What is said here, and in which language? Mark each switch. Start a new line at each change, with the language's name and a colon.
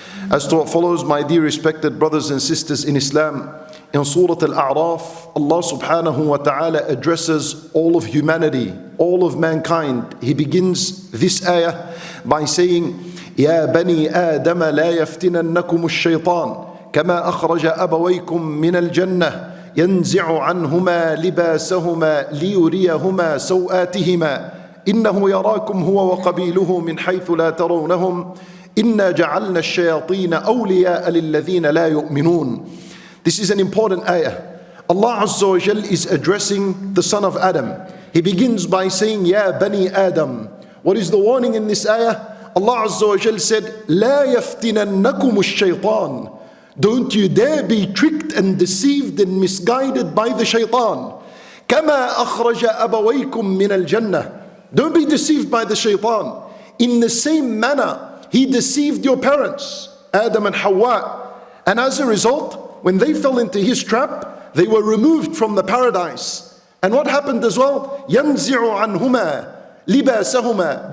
English: As to what follows, my dear respected brothers and sisters in Islam, in Surah Al-A'raf, Allah subhanahu wa ta'ala addresses all of humanity, all of mankind. He begins this ayah by saying,
Arabic: يا بني آدم لا يفتننكم الشيطان كما أخرج أبويكم من الجنة ينزع عنهما لباسهما ليريهما سوآتهما إنه يراكم هو وقبيله من حيث لا ترونهم إنا جعلنا الشياطين أولياء للذين لا يؤمنون.
English: This is an important ayah. Allah Azza wa Jal is addressing the son of Adam. He begins by saying, Ya Bani Adam. What is the warning in this ayah? Allah Azza wa Jal said,
Arabic: لا يفتننكم الشيطان.
English: Don't you dare be tricked and deceived and misguided by the shaitan.
Arabic: كما أخرج أبويكم من الجنة.
English: Don't be deceived by the shaitan. In the same manner, he deceived your parents, Adam and Hawa. And as a result, when they fell into his trap, they were removed from the paradise. And what happened as well?
Arabic: ينزع عنهما لباسهما.